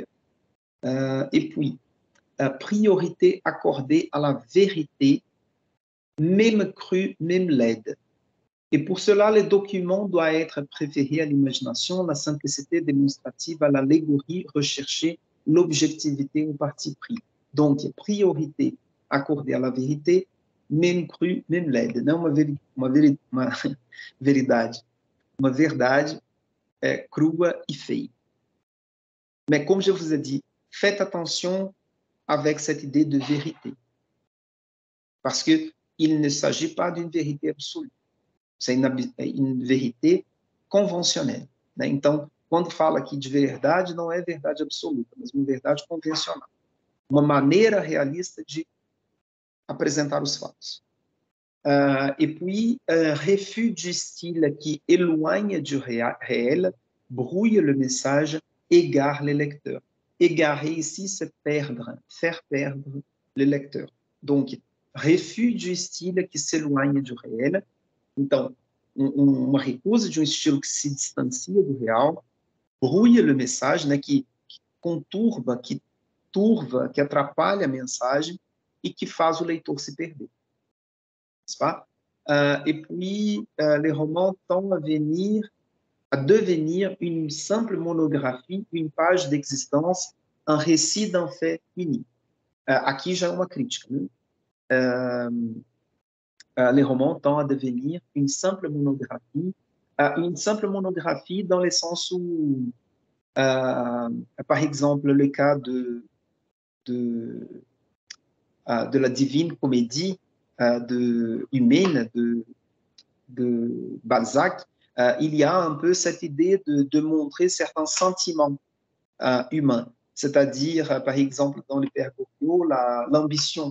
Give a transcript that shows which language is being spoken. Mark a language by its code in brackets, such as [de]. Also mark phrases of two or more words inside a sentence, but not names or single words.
[fr] Et puis, priorité accordée à la vérité, même crue, même laide. Et pour cela, le document doit être préféré à l'imagination, la simplicité démonstrative à l'allégorie recherchée, l'objectivité au parti pris. Donc, priorité accordée à la vérité, même crue, même laide. [pt] Não uma verdade crua e feia. [fr] Mais comme je vous ai dit, faites attention avec cette idée de vérité. Parce qu'il ne s'agit pas d'une vérité absolue. C'est une vérité [pt] convencional. Né? Então, quando fala aqui de verdade, não é verdade absoluta, mas uma verdade convencional. Uma maneira realista de apresentar os fatos. [fr] Et puis, refus du style qui éloigne du réel, brouille le message, égare les lecteurs. Égarer ici, c'est perdre, faire perdre le lecteur. Donc, refus du style qui s'éloigne du réel. [pt] Então, uma recusa de um estilo que se distancia do real, [fr] brouille le message, [pt] né, que conturba, que turva, que atrapalha a mensagem e que faz o leitor se perder. [fr] N'est-ce pas? Et puis, les romans tendent à devenir une simple monographie, une page d'existence, un récit d'un fait unique. [pt] Aqui já é uma crítica. Né? [fr] les romans tendent à devenir une simple monographie dans le sens où, par exemple, le cas de, de la Divine Comédie humaine de Balzac, il y a un peu cette idée de montrer certains sentiments humains, c'est-à-dire, par exemple, dans le Père Goriot, l'ambition.